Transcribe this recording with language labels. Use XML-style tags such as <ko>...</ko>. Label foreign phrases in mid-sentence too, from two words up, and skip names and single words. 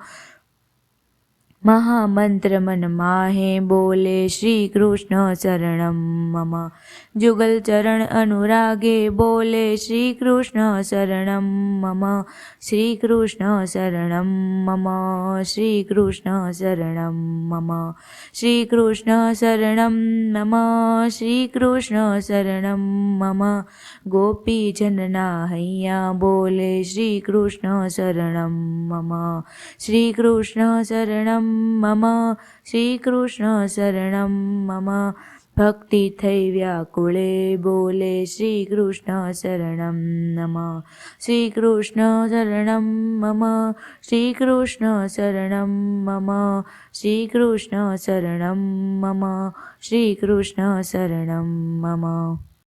<gu>મહામંત્ર મન માહે બોલે</gu> <sa>श्रीकृष्ण शरणं मम</sa> <gu>જુગલ ચરણ અનુરાગે બોલે</gu> <sa>श्रीकृष्ण शरणं मम श्रीकृष्ण शरणं मम श्रीकृष्ण शरणं मम श्रीकृष्ण शरणं मम श्रीकृष्ण शरणं मम</sa> <gu>ગોપી જનના હૈયા બોલે</gu> <sa>श्रीकृष्ण शरणं मम श्रीकृष्ण शरणं मम श्रीकृष्ण शरणं मम</sa> <gu>ભક્તિ થઈ વ્યાકુળે બોલે</gu> <sa>શ્રી કૃષ્ણ શરણમ મમ શ્રી કૃષ્ણ શરણમ મમ શ્રી કૃષ્ણ શરણમ મમ શ્રી કૃષ્ણ શરણમ મમ શ્રી કૃષ્ણ શરણમ મમ.</sa>